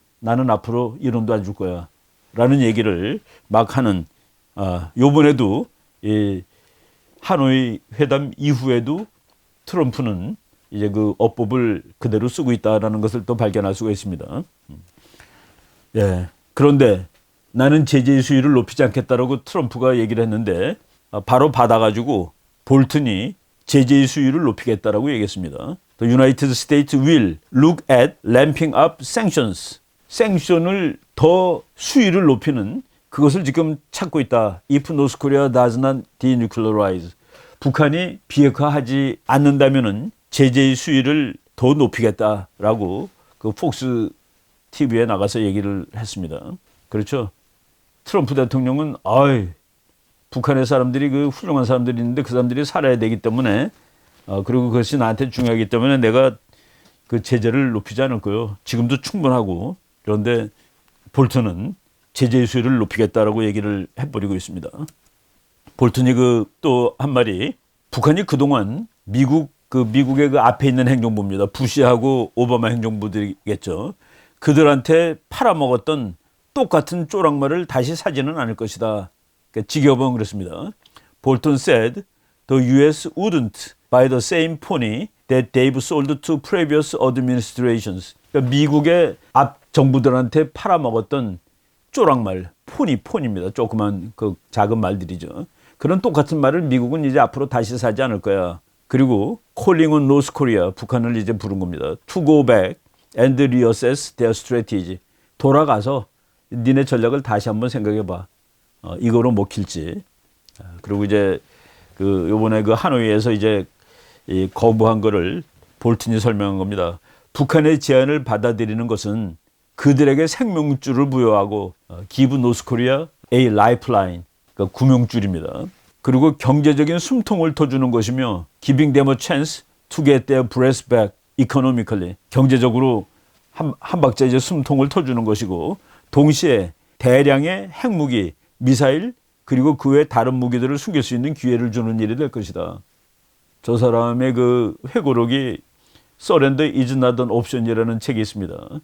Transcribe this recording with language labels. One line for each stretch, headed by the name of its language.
Korean: 나는 앞으로 이론도 안 줄 거야. 라는 얘기를 막 하는 요번에도 이 하노이 회담 이후에도 트럼프는 이제 그 어법을 그대로 쓰고 있다라는 것을 또 발견할 수가 있습니다. 예. 그런데 나는 제재의 수위를 높이지 않겠다라고 트럼프가 얘기를 했는데 바로 받아가지고 볼튼이 제재의 수위를 높이겠다라고 얘기했습니다.
English: The United States will look at ramping up sanctions.
Korean: 생션을 더 수위를 높이는 그것을 지금 찾고 있다.
English: If North Korea does not denuclearize.
Korean: 북한이 비핵화하지 않는다면은 제재의 수위를 더 높이겠다라고 그 폭스 TV에 나가서 얘기를 했습니다. 그렇죠? 트럼프 대통령은 북한의 사람들이 그 훌륭한 사람들이 있는데 그 사람들이 살아야 되기 때문에 그리고 그것이 나한테 중요하기 때문에 내가 그 제재를 높이지 않을 거예요. 지금도 충분하고 그런데 볼튼은 제재의 수위를 높이겠다라고 얘기를 해버리고 있습니다. 볼튼이 그 또 한 말이 북한이 그동안 미국의 그 앞에 있는 행정부입니다. 부시하고 오바마 행정부들이겠죠. 그들한테 팔아먹었던 똑같은 쪼락말을 다시 사지는 않을 것이다. 그러니까 직역은 그렇습니다.
English: 볼튼 said the U.S. wouldn't buy the same pony that they've sold to previous administrations.
Korean: 그러니까 미국의 앞 정부들한테 팔아먹었던 쪼락말, 폰입니다. 조그만 그 작은 말들이죠. 그런 똑같은 말을 미국은 이제 앞으로 다시 사지 않을 거야. 그리고
English: calling on North Korea,
Korean: 북한을 이제 부른 겁니다.
English: To go back and reassess their strategy.
Korean: 돌아가서 니네 전략을 다시 한번 생각해봐. 이거로 먹힐지. 그리고 이제 그 요번에 그 하노이에서 이제 이 거부한 거를 볼튼이 설명한 겁니다. 북한의 제안을 받아들이는 것은 그들에게 생명줄을 부여하고
English: give North Korea a lifeline.
Korean: 그러니까 구명줄입니다. 그리고 경제적인 숨통을 터주는 것이며
English: giving them a chance to get their breath back economically.
Korean: 경제적으로 한 박자 이제 숨통을 터주는 것이고 동시에 대량의 핵무기, 미사일 그리고 그 외 다른 무기들을 숨길 수 있는 기회를 주는 일이 될 것이다. 저 사람의 그 회고록이
English: Surrender is not an option
Korean: 이라는 책이 있습니다.